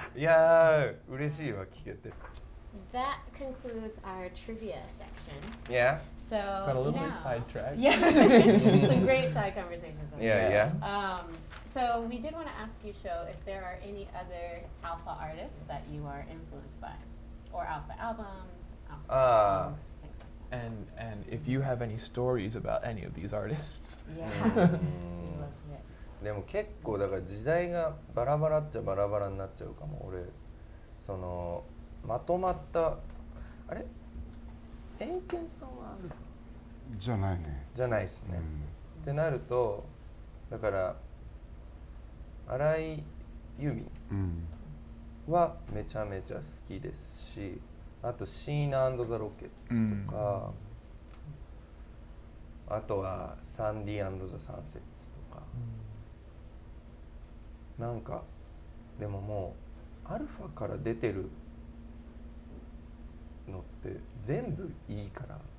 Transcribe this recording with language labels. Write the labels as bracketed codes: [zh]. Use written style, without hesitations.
[ja] いやー嬉しいわ聞けて。 [en] That concludes our trivia section. Yeah. So Got a little bit sidetracked. Yeah, some great side conversations. Yeah. So we did want to ask you, Sho, if there are any other Alpha artists that you are influenced by, or Alpha albums, Alpha songs, things like that. And if you have any stories about any of these artists. Yeah. We'd love to hear. [ja] でも結構だから時代がバラバラっちゃバラバラになっちゃうかも。俺そのまとまったあれ偏見さんはあるじゃないね。じゃないっすね、ってなるとだから荒井由実はめちゃめちゃ好きですし、あとシーナ&ザ・ロケッツとか、あとはサンディ&ザ・サンセッツとか、なんかでももうアルファから出てるのって全部いいから。